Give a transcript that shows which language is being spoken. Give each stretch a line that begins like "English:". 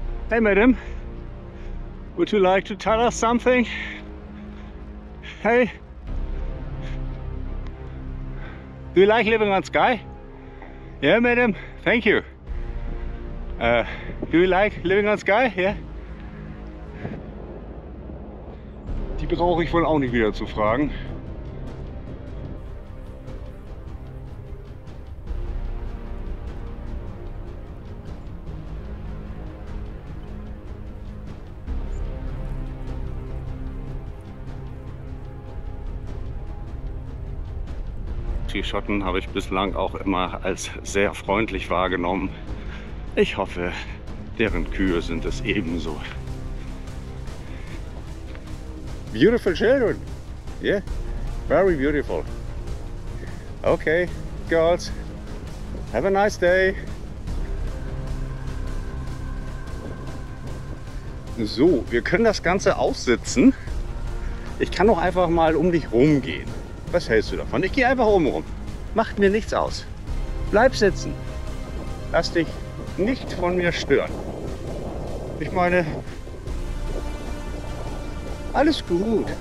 English: Hey madam, would you like to tell us something? Hey, do you like living on Skye? Yeah madam, thank you. Do you like living on Skye? Yeah.
German: Die brauche ich wohl auch nicht wieder zu fragen. Die Schotten habe ich bislang auch immer als sehr freundlich wahrgenommen. Ich hoffe, deren Kühe sind es ebenso.
English: Beautiful children. Yeah, very beautiful. Okay, girls, have a nice day.
German: So, wir können das Ganze aussitzen. Ich kann auch einfach mal um dich rumgehen. Was hältst du davon? Ich gehe einfach oben rum. Macht mir nichts aus. Bleib sitzen. Lass dich nicht von mir stören. Ich meine, alles gut.